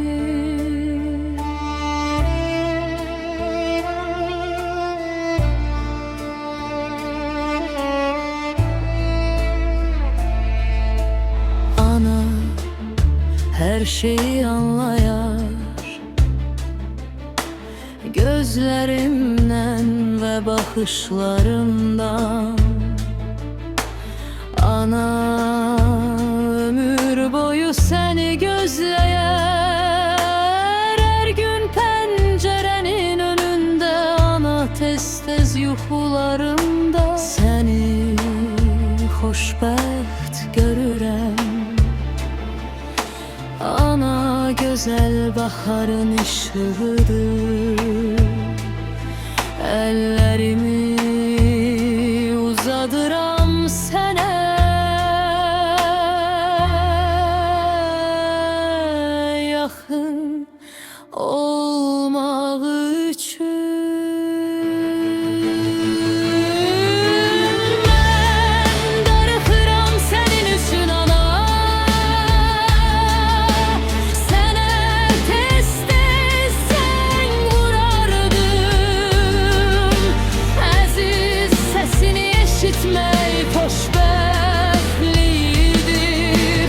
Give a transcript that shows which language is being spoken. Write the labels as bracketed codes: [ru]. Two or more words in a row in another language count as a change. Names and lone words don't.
[tr] Ana her şeyi anlayar, gözlerimden ve bakışlarımdan. Ana ömür boyu seni gözleyer, her gün pencerenin önünde. [az] Ana tez tez yuxularımda seni xoşbəxt görürəm. Ana gözəl baharın işığıdır. Ellerimi uzadıram sənə, [tr] yakın olmak için. [az] Ben darıxıram senin üçün ana. Sənə tez tez zəng vurardım. Əziz səsini eşitmək xoşbəxtlikdir.